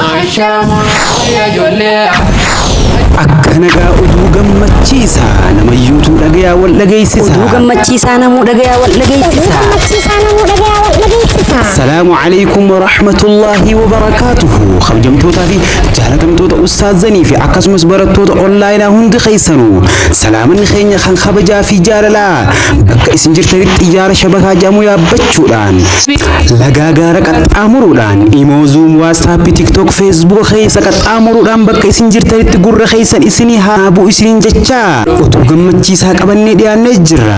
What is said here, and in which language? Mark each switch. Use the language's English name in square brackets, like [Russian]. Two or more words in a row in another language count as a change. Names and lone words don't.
[Oromo] Akkanagaa oduu gammachiisaa nama yuutuu dhagayaa wal dhageessisa. Oduu gammachiisaa namuu dhagayaa wal dhageessisa. [Arabic] السلام عليكم ورحمة الله وبركاته. [Oromo] Kabajamtootaa fi jaalatamtoota ustaazanii fi akkasumas barattoota onlaayinaa hundi keessanuu salaamanni keenya kan kabajaa fi jaalalaa bakka isin jirtanitti xiyyaara shabakaa jedhamu yaabbachuudhaan lagaa gaara qaxxaamuruudhaan imoo zuum waatsaappii tiktook feesbuuk keessa qaxxaamuruudhaan bakka isin jirtanitti gurra keessan isinii haa bu'u isiniin jechaa oduu gammachiisaa qabannee dhiyaannee jirra.